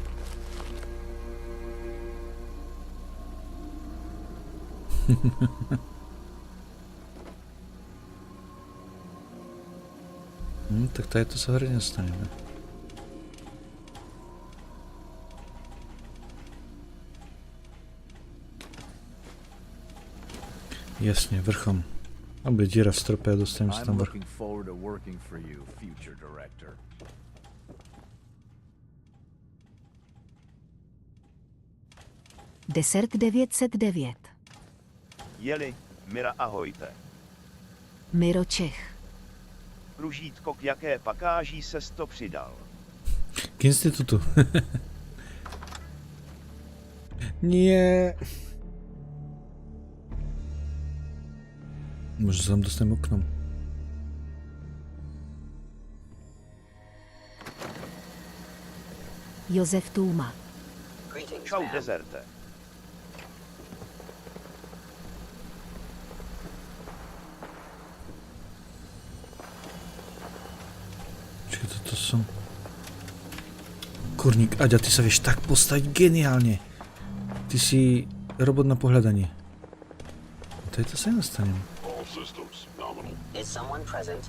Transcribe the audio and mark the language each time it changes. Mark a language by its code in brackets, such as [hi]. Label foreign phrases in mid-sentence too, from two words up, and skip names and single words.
[cs] Tak tady to se hodně dostaneme. [sk] Jasně, vrchom. [cs] A bude díra v stropě a dostaneme se [en] I'm [cs] tam vrch. [en] looking forward to working for you, future director. Desert 909. [sk] Jeli, Mira, ahojte. Miro Čech. [cs] Kružítko, k jaké pakáží ses to přidal? K institutu. [pl] Nie. Może sam dostanę oknem. [cs] Josef Tůma. [en] Greetings, [cs] Čau, [en] ma'am. [cs] dezerte. Počkej, to jsou... Kurník, Aďa, [sk] ty sa vieš tak postaviť geniálne. Ty si robot na pohľadanie. To sa nedostanem. [en] All systems nominal. Is someone present?